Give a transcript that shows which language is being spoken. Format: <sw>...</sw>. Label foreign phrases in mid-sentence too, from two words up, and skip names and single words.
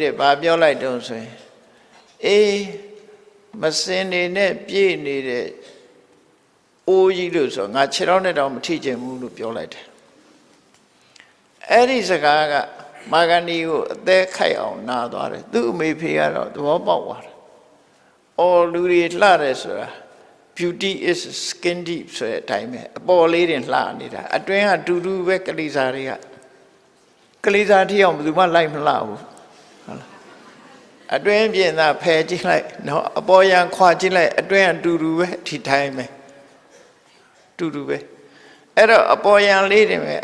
<my>တယ်ဘာပြောလိုက်တုံးဆိုရင်အေးမစင်နေနဲ့ပြည့်နေတဲ့အိုးကြီးလို့ဆိုငါခြေထောက်နဲ့တော့မထိချင်ဘူးလို့ပြောလိုက်တယ်အဲ့ဒီစကားကမာဂဏီကိုအသက်ခိုက်အောင်နာသွားတယ်သူ့အမေဖေကတော့သဘောပေါက်သွားတယ်အော်လူတွေလှတယ်ဆိုတာ</my> <en>beauty is skin deep</en> <my>ဆိုတဲ့အတိုင်းပဲအပေါ်လေးတင်လှ နေတာအတွင်းကတူတူပဲကလေးစားတွေကကလေးစားထီအောင်ဘယ်သူမှလိုက်မလှဘူးဟုတ်လားအတွင်းပြင်သာဖယ်ကြည့်လိုက်နော်အပေါ်ရန်ခွာကြည့်လိုက်အတွင်းကတူတူပဲဒီတိုင်းပဲတူတူပဲအဲ့တော့အပေါ်ရန်လေးတင်ပဲ</my>